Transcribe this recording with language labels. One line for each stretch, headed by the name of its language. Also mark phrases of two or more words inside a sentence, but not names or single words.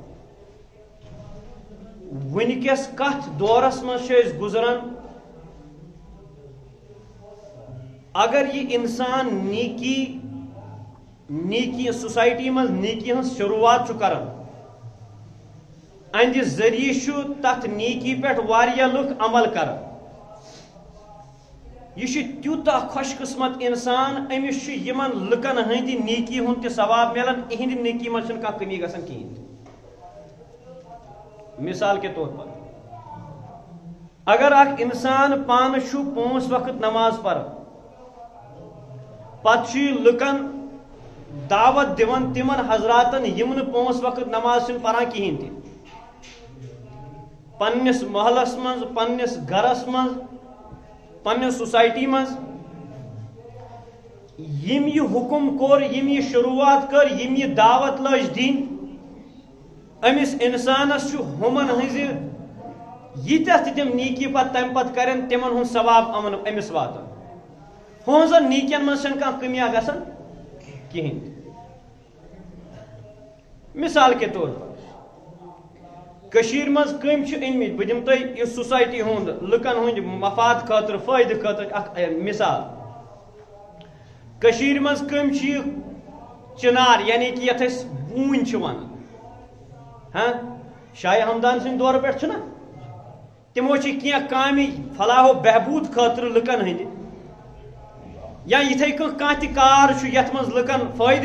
Kashmiri: وٕنکیٚس کتھ دورس منٛز چھِ أسۍ گُزران اگر یہ انسان نیکی سوسائٹی منٛز نیکی ہٕنٛز شروعات چھُ کران اہندِ ذٔریعہٕ چھُ تتھ نیکی پٮ۪ٹھ واریاہ لُکھ عمل کران یہ تیوٗتاہ خوش قسمت انسان امس یمن لُکن ہٕنٛدِ نیکی ہُنٛد تہِ ثواب ملان اہندِ نیکی منٛز چھنہٕ کانٛہہ کمی گژھان کہیٖنۍ۔
Urdu: مثال کے طور پر
Kashmiri: اگر اکھ انسان پانہٕ چھُ 5 وقت نماز پران پتہٕ چھُ یہِ لُکن دعوت دِوان تِمن حضراتن یم نہٕ 5 وقت نماز چھِنہٕ پران کہیٖنۍ تہِ پننس محلس منٛز پننس گرس منٛز پننہِ سوسائٹی منٛز یم یہ حکم کوٚر یم یہ شروعات کر یم یہ دعوت لٲج دِنۍ امس انسانس چھُ ہُمن ہٕنٛزِ ییٖتیاہ تہِ تِم نیکی پتہٕ تمہِ پتہٕ کرن تِمن ہُنٛد ثواب امس واتان ہُہنٛزن نیکین منٛز چھنہٕ کانٛہہ کٔمیا گژھان کہیٖنۍ تہِ۔
Urdu: مثال کے طور پر
Kashmiri: کشیر منٛز کٔمۍ چھِ أنمٕتۍ بہٕ دِمہٕ تۄہہِ یہِ سوسائٹی ہُنٛد لُکن ہٕنٛدۍ مفاد خٲطرٕ فٲیدٕ خٲطرٕ اکھ مثال کشیر منٛز کٔمۍ چھِ یہِ چنار
Urdu: یعنی کہ
Kashmiri: یتھ أسۍ بوٗنۍ چھِ ونان شاہ ہمدان سٕنٛدِ دورٕ پٮ۪ٹھ چھُنہ تِمو چھِ کینٛہہ کامہِ فلاح و بہبوٗد خٲطرٕ لُکن ہٕنٛدِ یا یِتھے کٔنۍ کانٛہہ تہِ کار چھُ یتھ منٛز لُکن فٲیدٕ